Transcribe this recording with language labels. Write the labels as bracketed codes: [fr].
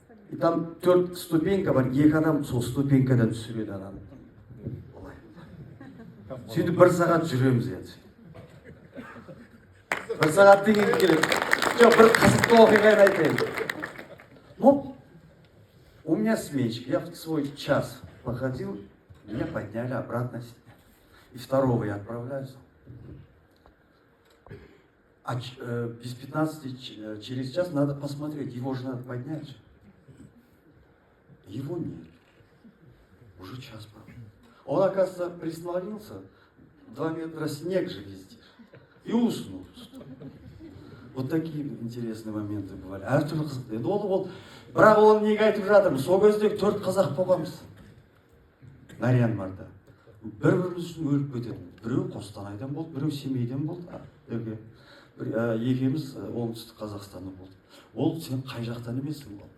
[ru] И там [kk] 4 ступенька бар. 2 адам сол ступенькадан түсіреді адамды. Сөйтіп 1 сағат жүреміз енді. 1 сағат деген керек. Жоқ, бір қызықты оқиғаны айтайын. [ru] Ну, у меня сменщик. Я в свой час походил, меня подняли обратно. И 2-го я отправляюсь. А без 15 через час надо посмотреть. Его же надо поднять. Его нет. Уже час прошел. Он, оказывается, прислонился, 2 метра снег же везде, и уснул. Вот такие интересные моменты бывали. [kk] Әртүрлі қызықты. Енді ол, бірақ оны неге айтып жатырмыз? Сол кездегі 4 қазақ болғанбыз. Нарянмарда. Бір-біріміз үшін өліп кетеді. Біреу Қостанайдан болды, біреу Семейден болды. Екеуміз оңтүстік Қазақстаннан болды. Ол сен қай жақтан емессің?